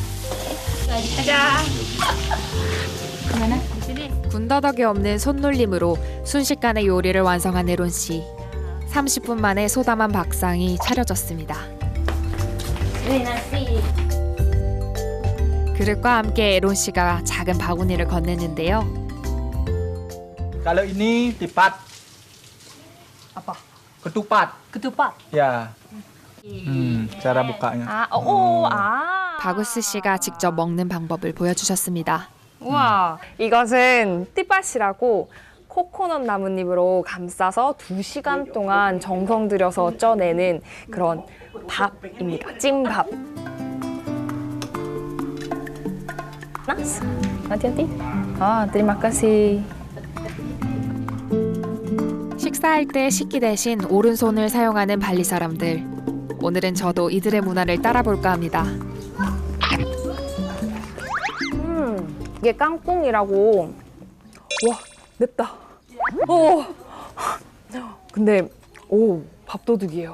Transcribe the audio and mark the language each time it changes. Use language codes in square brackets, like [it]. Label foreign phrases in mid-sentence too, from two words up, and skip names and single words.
[ko] 군더더기 없는 손놀림으로 순식간에 요리를 완성한 에론 씨. 30분 만에 소담한 밥상이 차려졌습니다. 그릇과 함께 에론 씨가 작은 바구니를 건네는데요. [id] Kalau ini tipat. Apa? Ketupat. Ketupat. Ya. cara bukanya. [ko] 바구스 씨가 직접 먹는 방법을 보여주셨습니다. 우와, 이것은 띠밭이라고 코코넛 나뭇잎으로 감싸서 2시간 동안 정성 들여서 쪄내는 그런 밥입니다. 찐밥. [id] hati-hati. terima kasih. [ko] 식사할 때 식기 대신 오른손을 사용하는 발리 사람들. 오늘은 저도 이들의 문화를 따라볼까 합니다. 이게 깡꿍이라고. 와, 맵다. 근데 밥도둑이에요.